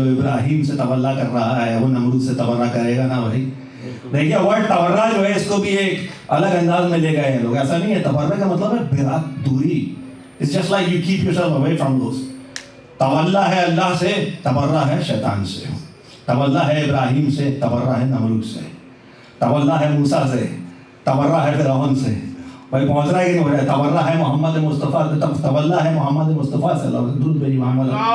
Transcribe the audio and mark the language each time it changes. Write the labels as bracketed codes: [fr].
[ur] جو ابراہیم سے تولّا کر رہا ہے وہ نمرود سے تبرہ کرے گا نا بھائی. دیکھیے ورڈ تبرہ جو ہے اس کو بھی ایک الگ انداز میں لے گئے ہیں لوگ. ایسا نہیں ہے, تبرہ کا مطلب ہے برات دوری. [en] It's just like you keep yourself away from those. [ur] تولا ہے اللہ سے, تبرہ ہے شیطان سے. تولا ہے ابراہیم سے, تبرہ ہے نمرود سے. تولا ہے موسیٰ سے, تبرہ ہے فرعون سے. بھائی پہنچ رہا ہے کہ نہیں ہو رہا ہے؟ تبرہ ہے محمد مصطفیٰ, تولا ہے محمد مصطفیٰ سے. درود بھیجیے محمد.